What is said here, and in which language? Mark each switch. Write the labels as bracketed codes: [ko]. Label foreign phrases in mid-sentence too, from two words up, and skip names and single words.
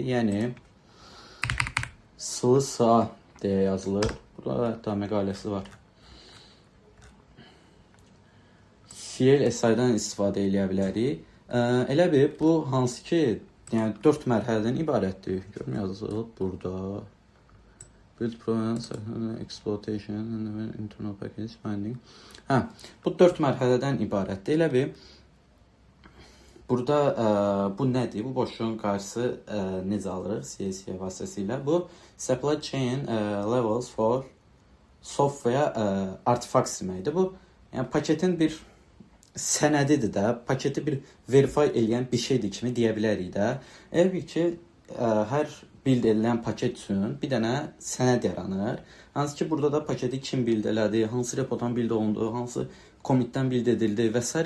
[az] Yəni SLSA deyə yazılır. Burada hətta məqaləsi var. CLSI-dan istifadə edə bilərik. Elə bir, bu hansı ki yəni 4 mərhələdən ibarətdir. Görün yazılıb burada. [en] Build provenance, exploitation, internal package finding. [az] Hə, bu 4 mərhələdən ibarətdir. Elə bir burada bu nədir? Bu boşluğun qarşısı necə alırıq CSV vasitəsilə? Bu [en] supply chain levels for software artifacts [az] deməkdir. Bu yəni paketin bir sənədidir də, paketi bir verify eləyən bir şeydir kimi deyə bilərik də. Elə ki, hər build edilən paket üçün bir dənə sənəd yaranır. Hansı ki, burada da paketi kim build elədi, hansı repodan build olundu, hansı commitdən build edildi və s.